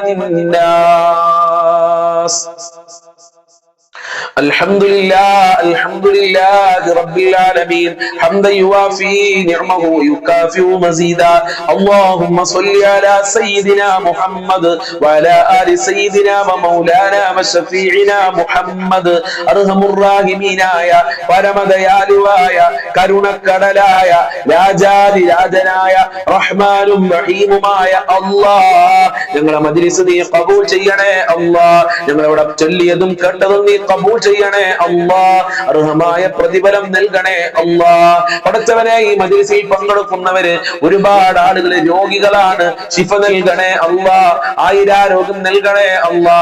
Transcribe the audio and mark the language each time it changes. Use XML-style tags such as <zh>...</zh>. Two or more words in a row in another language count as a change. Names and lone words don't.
<ar>والناس الحمد لله رب العالمين حمدا يوافي نعمه ويكافئ مزيدا اللهم صل على سيدنا محمد وعلى آل سيدنا ومولانا وشفيعنا محمد أرحم الراحمين</ar> <ml>ആയ പരമദയാലുവായ കരുണക്കടലായ രാജാതി രാജനായ റഹ്മാനും റഹീമുമായ അല്ലാഹ് ഞങ്ങളെ മജ്ലിസ് നീ ഖബൂൽ ചെയ്യണേ അല്ലാഹ് ഞങ്ങളവിടെ ചൊല്ലിയതും കേട്ടതും നീ ഖബൂൽ ചെയ്യണേ അല്ലാഹ് അർഹമായ പ്രതിഫലം നൽകണേ അല്ലാഹ് പടച്ചവനെ ഈ മജ്ലിസിൽ പങ്കെടുക്കുന്നവര് ഒരുപാട് ആളുകൾ രോഗികളാണ് ശിഫ നൽകണേ അല്ലാഹ് ആയിരാരോഗ്യം നൽകണേ അല്ലാഹ്</ml>